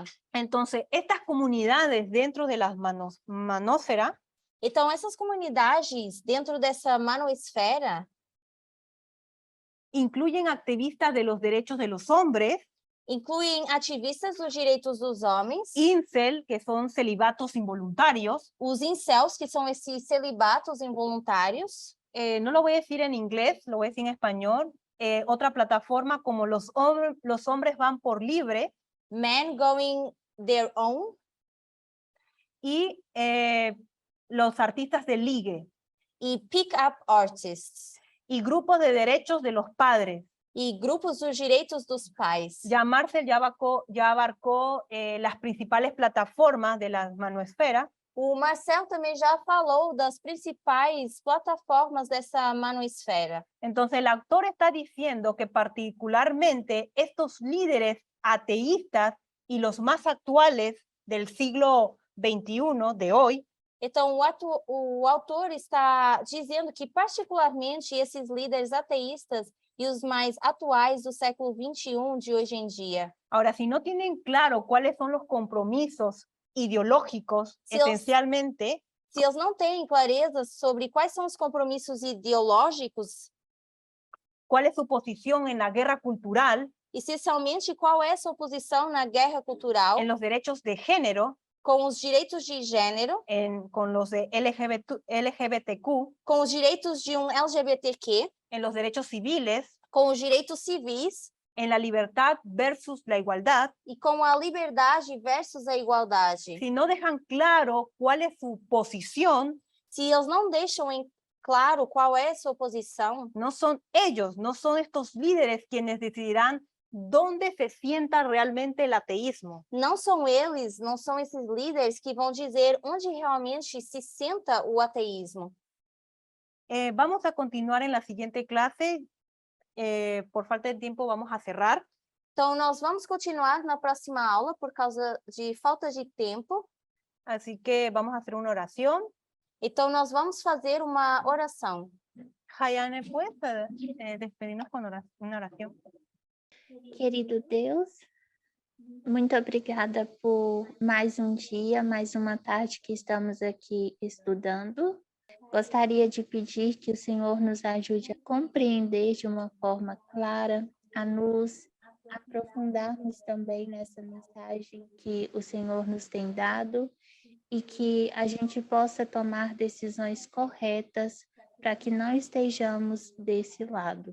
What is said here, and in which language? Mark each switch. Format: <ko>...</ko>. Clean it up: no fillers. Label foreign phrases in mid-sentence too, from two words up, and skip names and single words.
<es>Entonces, estas comunidades dentro de las manósfera</es> <pt>Então, essas comunidades dentro dessa manosfera</pt> <es>incluyen activistas de los derechos de los hombres,</es> <pt>incluem ativistas dos direitos dos homens,</pt> <es>incel, que son celibatos involuntarios.</es> <pt>os incels, que são esses celibatos involuntários.</pt> <es>No lo voy a decir en inglés, lo voy a decir en español. Otra plataforma como los hombres van por libre.</es> <en>Men going their own.</en> <es>Y los artistas de ligue.</es> <pt>E</pt> <en>pick-up artists.</en> <es>Y grupos de derechos de los padres.</es> <pt>E grupos dos direitos dos pais.</pt> <es>Ya Marcel ya abarcó las principales plataformas de la manoesfera.</es> <pt>O Marcel também já falou das principais plataformas dessa manoesfera.</pt> <es>Entonces el autor está diciendo que particularmente estos líderes ateístas y los más actuales del siglo XXI de hoy,</es> <pt>então o autor está dizendo que particularmente esses líderes ateístas e os mais atuais do século XXI de hoje em dia.</pt> <es>Ahora, si no tienen claro cuáles son los compromisos ideológicos, esencialmente,</es> <pt>se eles não têm clareza sobre quais são os compromissos ideológicos,</pt> <es>cuál es su posición en la guerra cultural,</es> <pt>essencialmente qual é a sua posição na guerra cultural,</pt> <es>en los derechos de género,</es> <pt>com os direitos de gênero,</pt> <es>con los de LGBTQ,</es> <pt>com os direitos de LGBTQ,</pt> <es>en los derechos civiles,</es> <pt>com os direitos civis,</pt> <es>en la libertad versus la igualdad,</es> <pt>e com a liberdade versus a igualdade.</pt> <es>si no dejan claro cuál es su posición,</es> <pt>se eles não deixam em claro qual é a sua posição,</pt> <es>no son ellos, no son estos líderes quienes decidirán dónde se sienta realmente el ateísmo.</es> <pt>Não são eles, não são esses líderes que vão dizer onde realmente se senta o ateísmo.</pt> <es>Vamos a continuar en la siguiente clase. Por falta de tiempo vamos a cerrar.</es> <pt>Então, nós vamos continuar na próxima aula por causa de falta de tempo.</pt> <es>Así que vamos a hacer una oración.</es> <pt>Então, nós vamos fazer uma oração.</pt> <es>Jayane, ¿puedes despedirnos con una oración?</es> <pt>Querido Deus, muito obrigada por mais um dia, mais uma tarde que estamos aqui estudando. Gostaria de pedir que o Senhor nos ajude a compreender de uma forma clara, a nos aprofundarmos também nessa mensagem que o Senhor nos tem dado e que a gente possa tomar decisões corretas para que não estejamos desse lado.</pt>